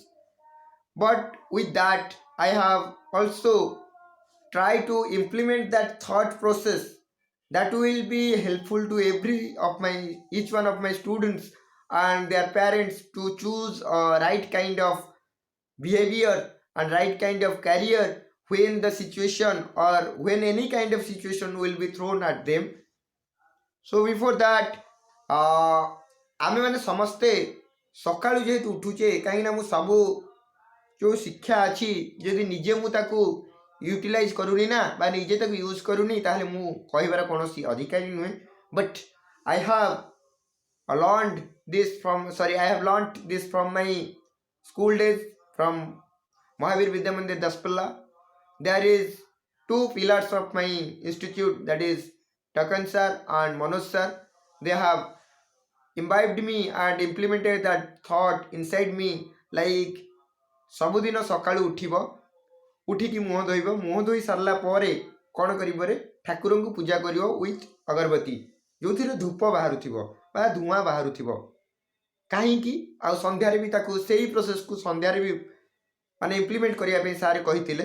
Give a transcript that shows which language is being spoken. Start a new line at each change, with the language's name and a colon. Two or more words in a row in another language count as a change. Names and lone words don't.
English: But with that, I have also try to implement that thought process that will be helpful to every of my each one of my students and their parents to choose a right kind of behavior and right kind of career when the situation or when any kind of situation will be thrown at them. So before that,
Odia: ଆମେ ମାନେ ସମସ୍ତେ ସକାଳୁ ଯେହେତୁ ଉଠୁଛେ କାହିଁକିନା ମୁଁ ସବୁ ଯେଉଁ ଶିକ୍ଷା ଅଛି ଯଦି ନିଜେ ମୁଁ ତାକୁ ୟୁଟିଲାଇଜ୍ କରୁନି ନା ବା ନିଜେ ତାକୁ ୟୁଜ୍ କରୁନି ତାହେଲେ ମୁଁ କହିବାର କୌଣସି ଅଧିକାରୀ ନୁହେଁ.
English: but I have I have learned this from my school days from Mahavir Vidya Mandir Daspalla. There is two pillars of my institute, that is Takan sir and Manoj sir. They have imbibed me and implemented that thought inside me like
Odia: ସବୁଦିନ ସକାଳୁ ଉଠିବ, ଉଠିକି ମୁହଁ ଧୋଇବ, ମୁହଁ ଧୋଇ ସାରିଲା ପରେ କ'ଣ କରିବରେ ଠାକୁରଙ୍କୁ ପୂଜା କରିବ ୱିଥ୍ ଅଗରବତୀ ଯେଉଁଥିରେ ଧୂପ ବାହାରୁଥିବ ବା ଧୂଆଁ ବାହାରୁଥିବ. କାହିଁକି ଆଉ ସନ୍ଧ୍ୟାରେ ବି ତାକୁ ସେଇ ପ୍ରୋସେସ୍କୁ ସନ୍ଧ୍ୟାରେ ବି ମାନେ ଇମ୍ପ୍ଲିମେଣ୍ଟ କରିବା ପାଇଁ ସାର୍ କହିଥିଲେ.